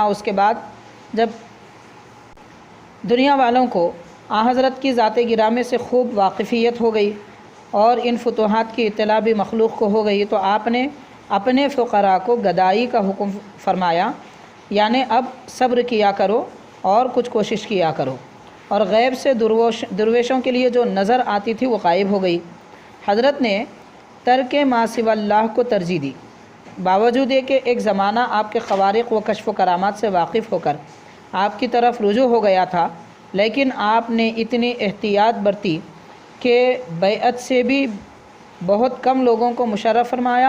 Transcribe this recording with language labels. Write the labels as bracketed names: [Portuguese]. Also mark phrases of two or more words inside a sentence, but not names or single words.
[Urdu] اس کے بعد جب دنیا والوں کو حضرت کی ذات گرامی سے خوب واقفیت ہو گئی اور ان فتوحات کی اطلاع بھی مخلوق کو ہو گئی، تو آپ نے اپنے فقراء کو گدائی کا حکم فرمایا، یعنی اب صبر کیا کرو اور کچھ کوشش کیا کرو، اور غیب سے درویشوں کے لیے جو نظر آتی تھی وہ غائب ہو گئی۔ حضرت نے ترک ما سوی اللہ کو ترجیح دی، باوجود یہ کہ ایک زمانہ آپ کے خوارق و کشف و کرامات سے واقف ہو کر آپ کی طرف رجوع ہو گیا تھا، لیکن آپ نے اتنی احتیاط برتی کہ بیعت سے بھی بہت کم لوگوں کو مشرف فرمایا۔